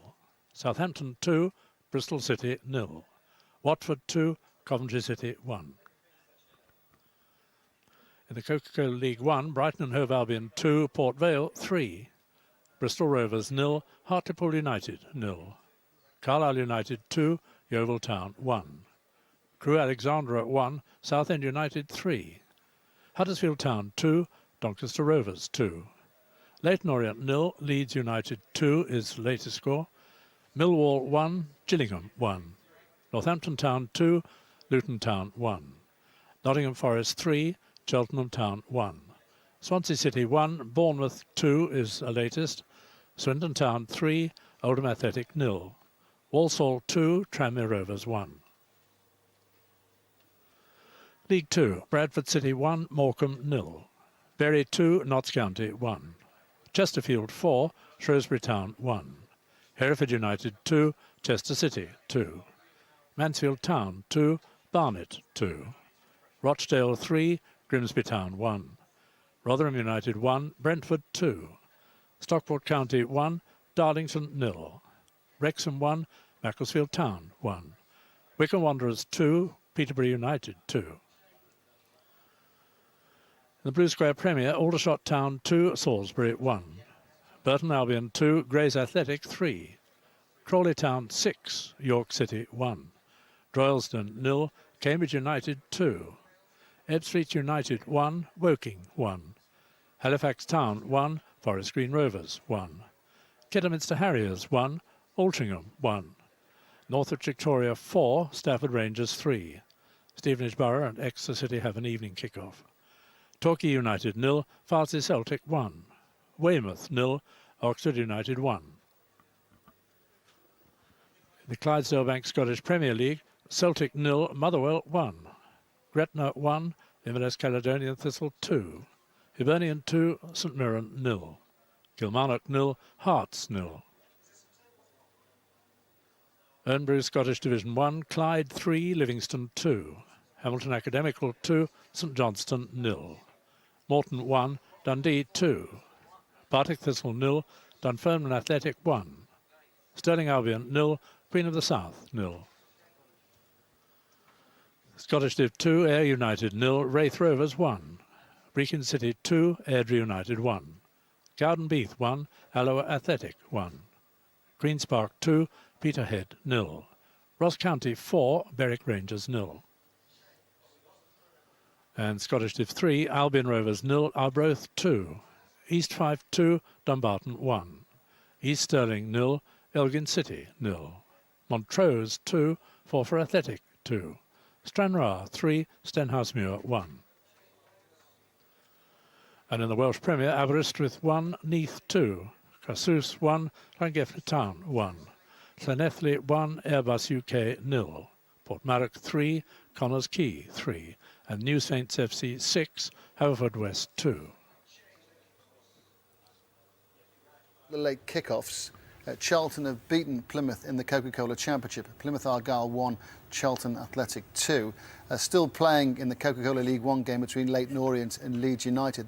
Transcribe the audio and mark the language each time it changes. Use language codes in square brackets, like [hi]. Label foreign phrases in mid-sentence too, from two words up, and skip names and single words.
[en] Southampton 2, Bristol City 0. Watford 2, Coventry City 1. In the Coca-Cola League 1, Brighton and Hove Albion 2, Port Vale 3. Bristol Rovers 0, Hartlepool United 0. Carlisle United 2, Yeovil Town 1. Crewe Alexandra 1, Southend United 3. Huddersfield Town 2, Doncaster Rovers 2. Leyton Orient 0, Leeds United 2 is the latest score. Millwall 1, Gillingham 1. Northampton Town 2, Luton Town 1. Nottingham Forest 3, Cheltenham Town 1. Swansea City 1, Bournemouth 2 is the latest. Swindon Town 3, Oldham Athletic 0. Walsall 2, Tranmere Rovers 1. League 2, Bradford City 1, Morecambe 0. Bury 2, Notts County 1. Chesterfield 4, Shrewsbury Town 1. Hereford United 2, Chester City 2. Mansfield Town 2, Barnet 2. Rochdale 3, Grimsby Town 1. Rotherham United 1, Brentford 2. Stockport County 1, Darlington 0. Wrexham 1, Macclesfield Town 1. Wycombe Wanderers 2, Peterborough United 2. In the Blue Square Premier, Aldershot Town 2, Salisbury 1. Burton Albion 2, Grays Athletic 3. Crawley Town 6, York City 1. Droylsden 0, Cambridge United 2. Ebbsfleet United 1, Woking 1. Halifax Town 1, Forest Green Rovers 1. Kidderminster Harriers 1, Altrincham 1. Northwich Victoria 4, Stafford Rangers 3. Stevenage Borough and Exeter City have an evening kick-off. Torquay United 0, Farnsley Celtic 1. Weymouth 0, Oxford United 1. In the Clydesdale Bank Scottish Premier League, Celtic 0, Motherwell 1. Gretna 1, Inverness Caledonian Thistle 2. Hibernian 2, St Mirren 0. Kilmarnock 0, Hearts 0. Ernbury Scottish Division 1, Clyde 3, Livingston 2. Hamilton Academical 2, St Johnstone 0. Morton 1, Dundee 2. Partick Thistle 0, Dunfermline Athletic 1. Stirling Albion 0, Queen of the South 0. Scottish Div 2, Ayr United 0, Wraith Rovers 1. Brechin City 2, Airdrie United 1. Cowdenbeath 1, Alloa Athletic 1. Queen's Park 2, Peterhead 0. Ross County 4, Berwick Rangers 0. And Scottish Div 3, Albion Rovers 0, Arbroath 2. East Fife 2, Dumbarton 1. East Stirling 0, Elgin City 0. Montrose 2, Forfar Athletic 2. Stranraer 3, Stenhousemuir 1. And in the Welsh Premier, Aberystwyth 1, Neath 2. Casus 1, Llangefni Town 1. Llanelli 1, Airbus UK 0. Portmarnock 3, Connors Quay 3. And New Saints FC 6, Haverfordwest 2. The late kick-offs. Charlton have beaten Plymouth in the Coca-Cola Championship. Plymouth Argyle 1, Charlton Athletic 2. Still playing in the Coca-Cola League 1 game between Leyton Orient and Leeds United.